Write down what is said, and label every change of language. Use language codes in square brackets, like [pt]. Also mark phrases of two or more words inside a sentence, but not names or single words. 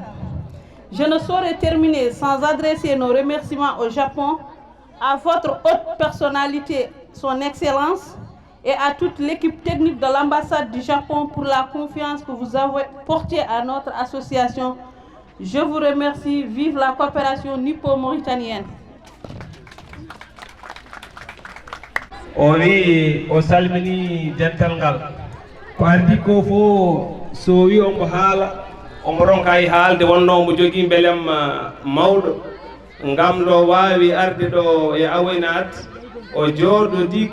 [fr] Je ne saurais terminer sans adresser nos remerciements au Japon, à votre haute personnalité, son Excellence, et à toute l'équipe technique de l'ambassade du Japon pour la confiance que vous avez portée à notre association. Je vous remercie. Vive la coopération nippo-mauritanienne. [ff] O wi o salmini dental ngal ko ardi ko fo so wi omo haala omo ronka e haalde wonno omo jogii belem mawɗo ngam ɗo waawi arde ɗo e Awenat o jooɗodi